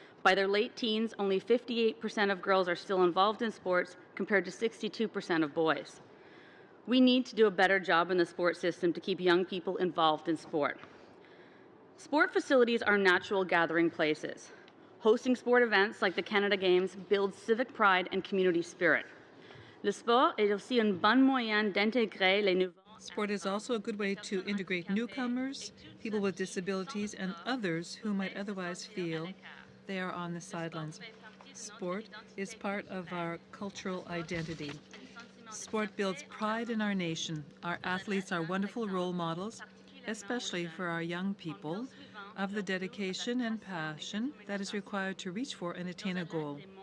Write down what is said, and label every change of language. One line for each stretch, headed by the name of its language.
English: By their late teens, only 58% of girls are still involved in sports, compared to 62% of boys. We need to do a better job in the sport system to keep young people involved in sport. Sport facilities are natural gathering places. Hosting sport events like the Canada Games builds civic pride and community spirit.
French: Le sport est aussi un bon moyen d'intégrer les nouveaux.
English: Sport is also a good way to integrate newcomers, people with disabilities, and others who might otherwise feel they are on the sidelines. Sport is part of our cultural identity. Sport builds pride in our nation. Our athletes are wonderful role models, especially for our young people, of the dedication and passion that is required to reach for and attain a goal.